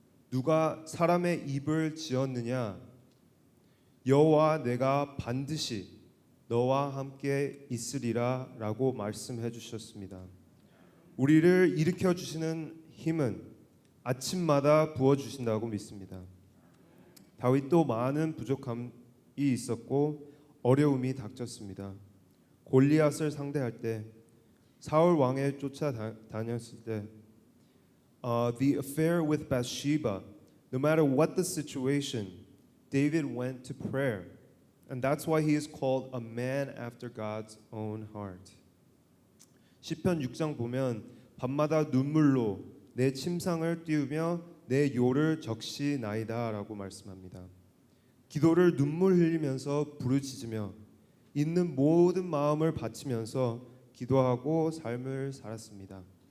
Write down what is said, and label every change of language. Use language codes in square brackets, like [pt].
[ko] 누가 사람의 입을 지었느냐? 여호와 내가 반드시 너와 함께 있으리라 라고 말씀해 주셨습니다. 우리를 일으켜 주시는 힘은 아침마다 부어 주신다고 믿습니다. 다윗도 많은 부족함이 있었고 어려움이 닥쳤습니다. 골리앗을 상대할 때 사울 왕에 쫓아다녔을 때 [en] the affair with Bathsheba, no matter what the situation, David went to prayer. And that's why he is called a man after God's own heart. [ko] 시편 6장 보면 밤마다 눈물로 내 침상을 띄우며 내 요를 적시나이다라고 말씀합니다. 기도를 눈물 흘리면서 부르짖으며 있는 모든 마음을 바치면서 기도하고 삶을 살았습니다.